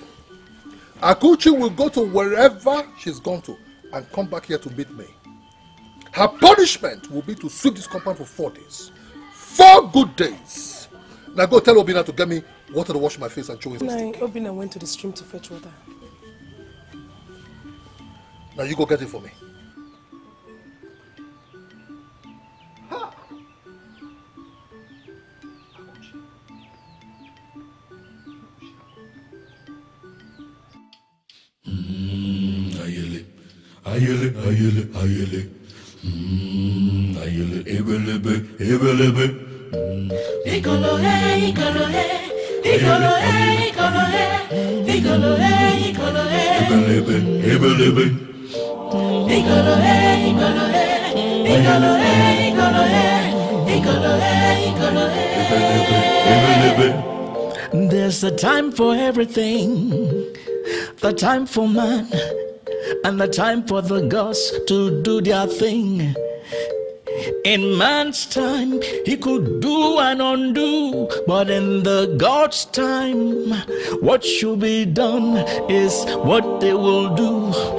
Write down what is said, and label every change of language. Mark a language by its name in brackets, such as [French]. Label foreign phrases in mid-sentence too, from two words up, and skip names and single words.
[English] Akuchi will go to wherever she's gone to and come back here to meet me. Her punishment will be to sweep this compound for 4 days. 4 good days. Now go tell Obina to get me water to wash my face and show his mistake. Obina went to the stream to fetch water. Now you go get it for me. [Igbo] Ayele, ayele, ayele. Ayele, ebelebe, ebelebe. Igolo, hey, igolo, hey. Igolo, hey, igolo, hey. Igolo, hey, igolo, hey. Ebelebe, ebelebe. Igolo, hey, igolo, hey. Igolo, hey, igolo, hey. Igolo, hey, igolo, hey. Ebelebe, ebelebe. [English] There's a time for everything. The time for man. And the time for the gods to do their thing. In man's time, he could do and undo, but in the God's time, what should be done is what they will do.